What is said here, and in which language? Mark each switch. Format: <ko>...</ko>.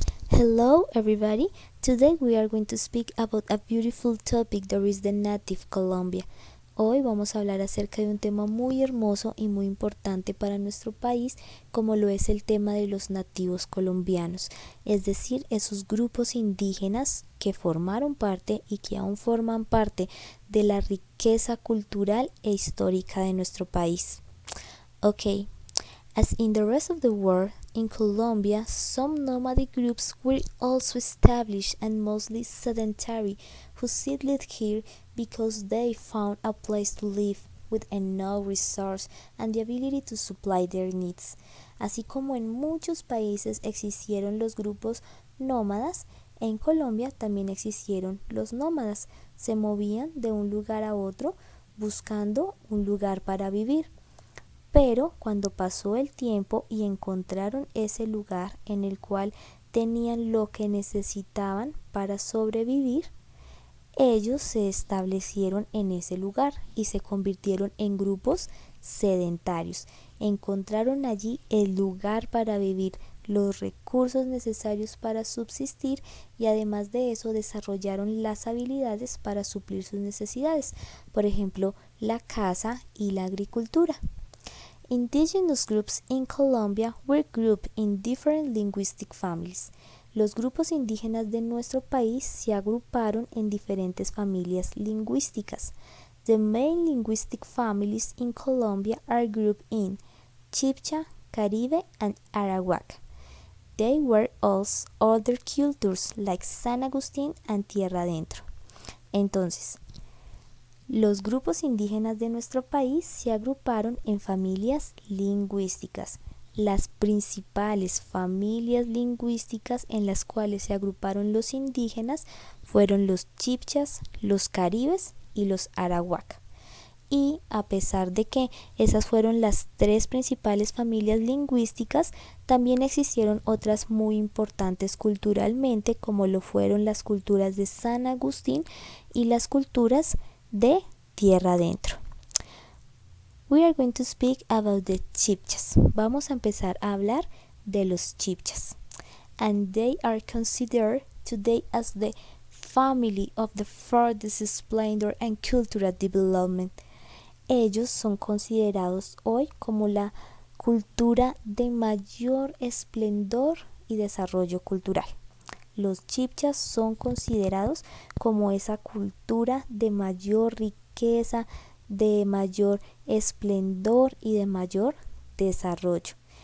<en>Hello everybody, today we are going to speak about a beautiful topic that is the native Colombia.</en> <es>Hoy vamos a hablar acerca de un tema muy hermoso y muy importante para nuestro país, como lo es el tema de los nativos colombianos, es decir, esos grupos indígenas que formaron parte y que aún forman parte de la riqueza cultural e histórica de nuestro país.</es> <en>Okay. As in the rest of the world, in Colombia, some nomadic groups were also established and mostly sedentary, who settled here because they found a place to live with enough resource and the ability to supply their needs.</en> <es>Así como en muchos países existieron los grupos nómadas, en Colombia también existieron los nómadas. Se movían de un lugar a otro buscando un lugar para vivir. Pero cuando pasó el tiempo y encontraron ese lugar en el cual tenían lo que necesitaban para sobrevivir, ellos se establecieron en ese lugar y se convirtieron en grupos sedentarios. Encontraron allí el lugar para vivir, los recursos necesarios para subsistir y además de eso desarrollaron las habilidades para suplir sus necesidades, por ejemplo, la caza y la agricultura.</es> <en>Indigenous groups in Colombia were grouped in different linguistic families.</en> <es>Los grupos indígenas de nuestro país se agruparon en diferentes familias lingüísticas.</es> <en>The main linguistic families in Colombia are grouped in Chibcha, Caribe, and Arawak. There were also other cultures like San Agustín and Tierra Adentro.</en> <es>Entonces, los grupos indígenas de nuestro país se agruparon en familias lingüísticas. Las principales familias lingüísticas en las cuales se agruparon los indígenas fueron los chibchas, los caribes y los arawak. Y a pesar de que esas fueron las tres principales familias lingüísticas, también existieron otras muy importantes culturalmente, como lo fueron las culturas de San Agustín y las culturas de Tierra Adentro.</es> <en>We are going to speak about the Chibchas.</en> <es>Vamos a empezar a hablar de los Chibchas.</es> <en>And they are considered today as the family of the farthest splendor and cultural development.</en> <es>Ellos son considerados hoy como la cultura de mayor esplendor y desarrollo cultural. Los chibchas son considerados como esa cultura de mayor riqueza, de mayor esplendor y de mayor desarrollo.</es>